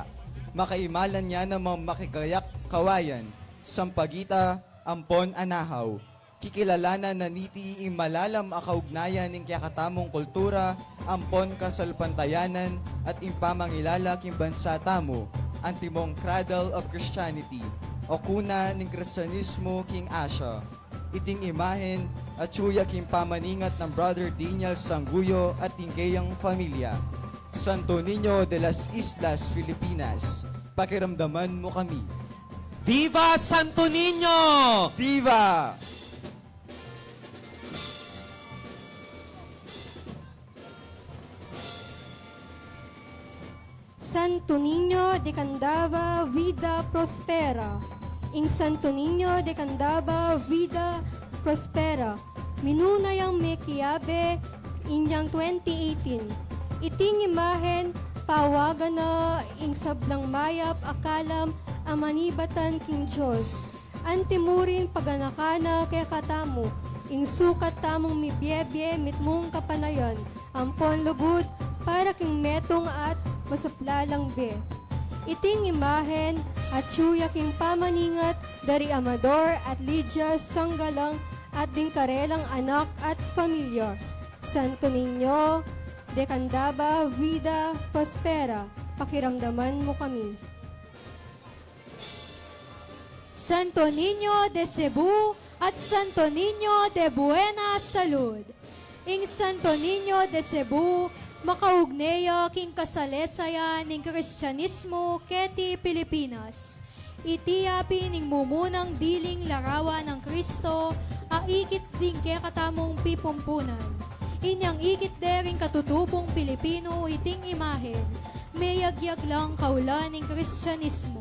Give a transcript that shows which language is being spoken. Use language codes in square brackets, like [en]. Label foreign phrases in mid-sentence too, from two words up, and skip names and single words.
[pam] Makaimalan niya na makikayak kawayan, sampagita, ampon anahaw. Kikilalanan na niti ing malalam akaugnayan ng kakatamong kultura, ampon kasalpantayanan at impamangilala king bansa tamo, antimong [en] cradle of Christianity, [pam] o kuna ng Kristyanismo king Asia. Iting imahen at suya king pamaningat ng Brother Daniel Sanguyo at ingkayang pamilya. Santo Niño de las Islas Filipinas, pakiramdaman mo kami. Viva Santo Niño! Viva! Santo Niño de Candaba, [es] vida prospera. [pam] Ing Santo Niño de Candaba, [es] vida prospera. [pam] Minunayang mekiabe, inyang 2018. Iting imahen, pawagan na ing sablang mayap, akalam, amanibatan king Diyos. Antimurin paganakana kay katamo, ing sukat tamong mibyebye, mitmong kapanayon, ampon lugod, para king metong at masaplalang be. Iting imahen at suya king pamaningat dari Amador at Lydia Sanggalang at ding karelang anak at pamilya. Santo Niño de Candaba, [es] vida prospera, [pam] pakiramdaman mo kami. Santo Niño de Cebu at Santo Niño de Buena Salud. Ing Santo Niño de Cebu, makaugneya king kasalesaya ning Kristyanismo keti Pilipinas. Itiyapi ning mumunang diling larawan ng Kristo, aikit din ke katamong pipumpunan. Inyang ikit dering katutubong Pilipino iting imahen, mayagyag lang kaulan ning Kristyanismo.